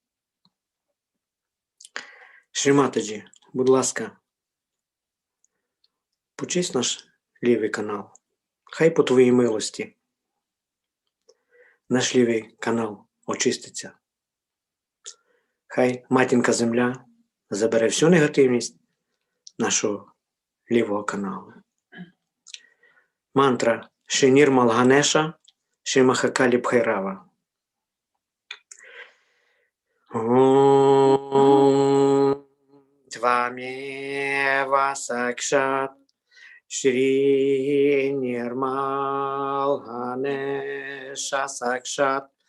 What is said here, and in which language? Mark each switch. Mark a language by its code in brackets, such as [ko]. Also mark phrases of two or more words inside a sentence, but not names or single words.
[uk] Шрі Матаджі, будь ласка, почисть наш лівий канал. Хай по твоїй милості наш лівий канал очиститься. Хай матінка земля забере всю негативність нашого лівого каналу. Мантра Шрі Нірмал Ганеша, Шрі Махакалі Бхайрава. [sa] ॐ त्वमेव साक्षात् श्री निर्मल गणेश साक्षात्